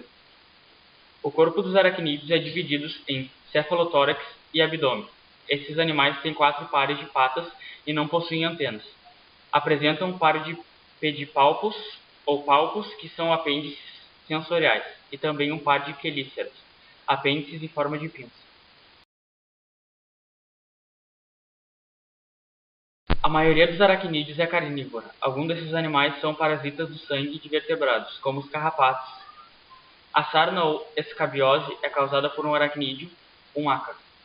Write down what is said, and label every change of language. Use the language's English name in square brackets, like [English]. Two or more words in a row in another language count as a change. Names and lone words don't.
[Portuguese] O corpo dos aracnídeos é dividido em cefalotórax e abdômen. Esses animais têm 4 pares de patas e não possuem antenas. Apresentam um par de pedipalpos ou palpos, que são apêndices sensoriais, e também um par de quelíceros, apêndices em forma de pinça. A maioria dos aracnídeos é carnívora. Alguns desses animais são parasitas do sangue de vertebrados, como os carrapatos. A sarna ou escabiose é causada por um aracnídeo, um ácaro.